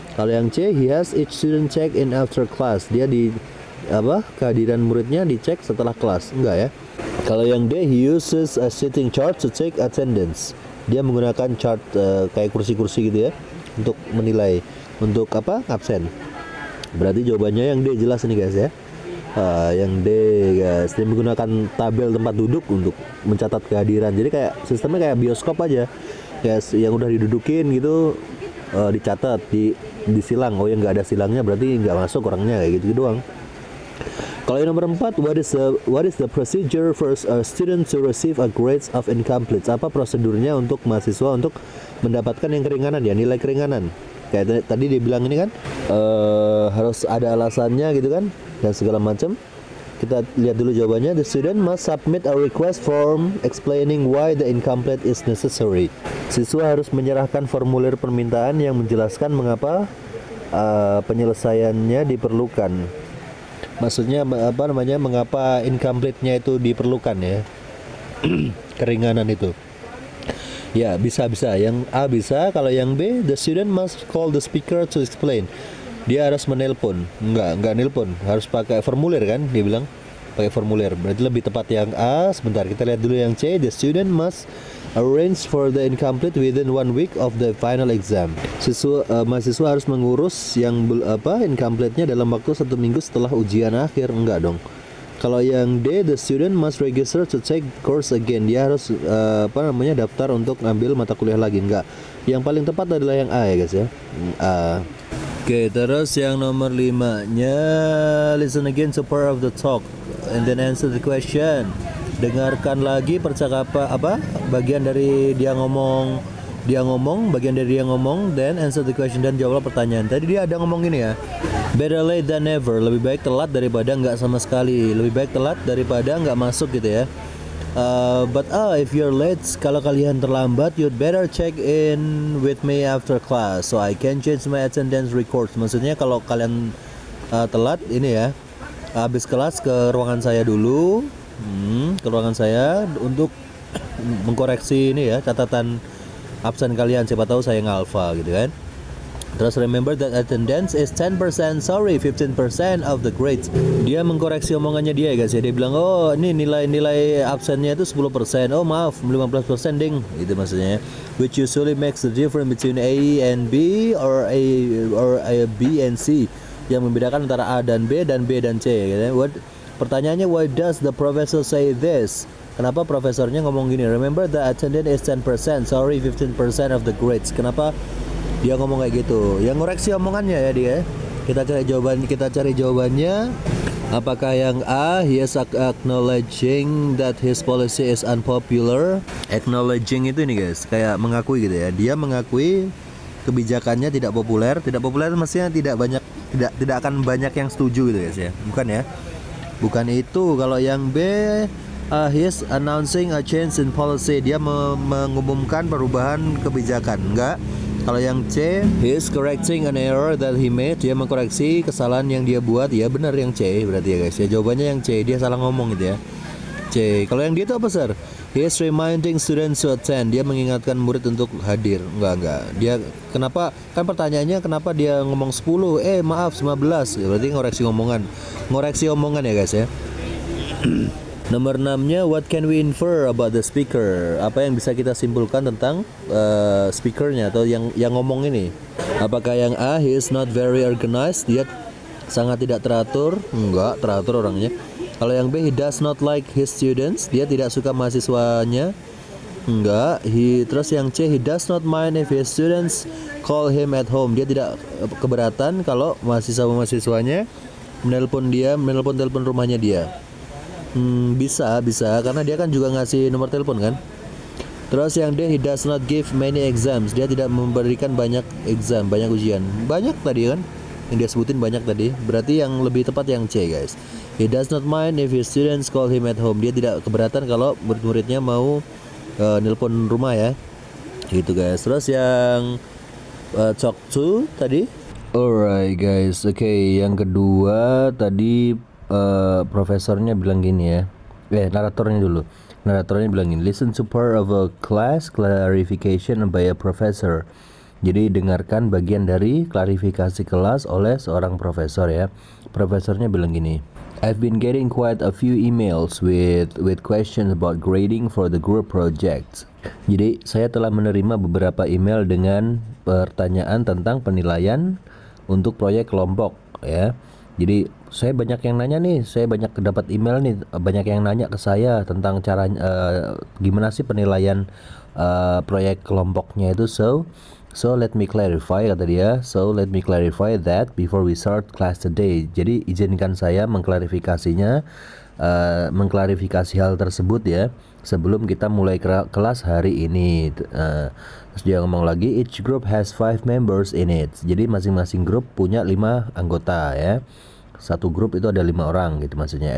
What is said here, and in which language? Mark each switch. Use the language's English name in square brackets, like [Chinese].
[Indonesian] Kalau yang C, [English] he has each student check in after class. [Indonesian] Dia kehadiran muridnya dicek setelah kelas. Enggak ya. Kalau yang D, [English] he uses a sitting chart to take attendance. [Indonesian] Dia menggunakan chart kayak kursi-kursi gitu ya untuk menilai, untuk absen. Berarti jawabannya yang D, jelas nih guys ya. Yang D guys, dia menggunakan tabel tempat duduk untuk mencatat kehadiran. Jadi kayak sistemnya kayak bioskop aja. kayak yang udah didudukin gitu, dicatat di silang. Oh, yang nggak ada silangnya berarti nggak masuk orangnya, kayak gitu doang. Kalau yang nomor 4, [English] what is the procedure for a student to receive a grades of incomplete? [Indonesian] Apa prosedurnya untuk mahasiswa untuk mendapatkan yang keringanan ya, nilai keringanan? Kayak tadi dia bilang ini kan harus ada alasannya gitu kan, dan segala macam. Kita lihat dulu jawabannya. [English] The student must submit a request form explaining why the incomplete is necessary. [Indonesian] Siswa harus menyerahkan formulir permintaan yang menjelaskan mengapa penyelesaiannya diperlukan. Maksudnya mengapa incomplete-nya itu diperlukan ya. Keringanan itu. Ya, bisa. Yang A bisa, kalau yang B, [English] the student must call the speaker to explain. [Indonesian] Dia harus menelpon. Enggak nelpon, harus pakai formulir kan, dia bilang. Pakai formulir. Berarti lebih tepat yang A. Sebentar, kita lihat dulu yang C. [English] The student must arrange for the incomplete within 1 week of the final exam. [Indonesian] Mahasiswa harus mengurus yang incomplete-nya dalam waktu 1 minggu setelah ujian akhir. Enggak dong. Kalau yang D, [English] the student must register to take course again. [Indonesian] Dia harus daftar untuk ngambil mata kuliah lagi. Enggak. Yang paling tepat adalah yang A ya guys ya. A. Oke, terus yang nomor 5-nya, [English] listen again to part of the talk and then answer the question. [Indonesian] Dengarkan lagi percakapan bagian dari dia ngomong, bagian dari dia ngomong, [English] then answer the question, [Indonesian] dan jawablah pertanyaan. Tadi dia ada ngomong gini ya, [English] better late than never, [Indonesian] lebih baik telat daripada nggak sama sekali, lebih baik telat daripada nggak masuk gitu ya. [English] But if you're late, [Indonesian] kalau kalian terlambat, [English] you'd better check in with me after class so I can change my attendance records. [Indonesian] Maksudnya kalau kalian telat ini ya, habis kelas ke ruangan saya dulu. Ke ruangan saya untuk mengkoreksi ini ya, catatan absen kalian, siapa tahu saya ngalfa gitu kan. [English] Terus remember that attendance is 10%, sorry 15% of the grades. [Indonesian] Dia mengkoreksi omongannya dia ya guys ya. Dia bilang, oh ini nilai absennya itu 10%. Oh maaf 15% ding, itu maksudnya. [English] Which usually makes the difference between A and B or A B and C. [Indonesian] Yang membedakan antara A dan B dan C gitu. Pertanyaannya, [English] why does the professor say this? [Indonesian] Kenapa profesornya ngomong gini? [English] Remember the attendance is 10%, sorry 15% of the grades. [Indonesian] Kenapa dia ngomong kayak gitu? Yang ngoreksi omongannya ya dia. Kita cari jawabannya. Apakah yang A, [English] he is acknowledging that his policy is unpopular? [Indonesian] Acknowledging itu nih guys, kayak mengakui gitu ya. Dia mengakui kebijakannya tidak populer. Tidak populer maksudnya tidak akan banyak yang setuju gitu guys ya. Bukan ya? Bukan itu. Kalau yang B, [English] he is announcing a change in policy. [Indonesian] Dia mengumumkan perubahan kebijakan. Enggak. Kalau yang C, [English] he is correcting an error that he made. [Indonesian] Dia mengkoreksi kesalahan yang dia buat. Ya benar yang C berarti ya guys ya. Jawabannya yang C. Dia salah ngomong gitu ya. C. Kalau yang D itu apa sir? [English] He is reminding students to attend. [Indonesian] Dia mengingatkan murid untuk hadir. Enggak. Dia kenapa? Kan pertanyaannya kenapa dia ngomong 10? Maaf 15. Berarti ngoreksi omongan ya guys ya. Nomor 6-nya, [English] what can we infer about the speaker? [Indonesian] Apa yang bisa kita simpulkan tentang speakernya atau yang ngomong ini? Apakah yang A, [English] he is not very organized? [Indonesian] Dia sangat tidak teratur? Enggak, teratur orangnya. Kalau yang B, [English] he does not like his students. [Indonesian] Dia tidak suka mahasiswanya. Enggak. Terus yang C, [English] he does not mind if his students call him at home. [Indonesian] Dia tidak keberatan kalau mahasiswanya menelpon telepon rumahnya dia. Bisa karena dia kan juga ngasih nomor telepon kan. Terus yang D, [English] he does not give many exams. [Indonesian] Dia tidak memberikan banyak exam, banyak ujian. Banyak tadi kan yang dia sebutin, banyak tadi. Berarti yang lebih tepat yang C guys. [English] He does not mind if his students call him at home. [Indonesian] Dia tidak keberatan kalau murid-muridnya mau nelpon rumah ya. Gitu guys. Terus yang talk to tadi. [English] Alright guys. [Indonesian] Oke, yang kedua tadi profesornya bilang gini ya. Naratornya dulu. Naratornya bilang gini, [English] listen to part of a class clarification by a professor. [Indonesian] Jadi dengarkan bagian dari klarifikasi kelas oleh seorang profesor ya. Profesornya bilang gini, [English] I've been getting quite a few emails with questions about grading for the group project. [Indonesian] Jadi saya telah menerima beberapa email dengan pertanyaan tentang penilaian untuk proyek kelompok ya. Jadi saya banyak yang nanya nih, saya banyak dapat email nih, banyak yang nanya ke saya tentang cara gimana sih penilaian proyek kelompoknya itu. [English] So let me clarify, [Indonesian] kata dia. [English] So let me clarify that before we start class today. [Indonesian] Jadi izinkan saya mengklarifikasinya, mengklarifikasi hal tersebut ya, sebelum kita mulai kelas hari ini. Terus dia ngomong lagi, [English] each group has 5 members in it. [Indonesian] Jadi masing-masing grup punya 5 anggota ya. Satu grup itu ada 5 orang gitu maksudnya.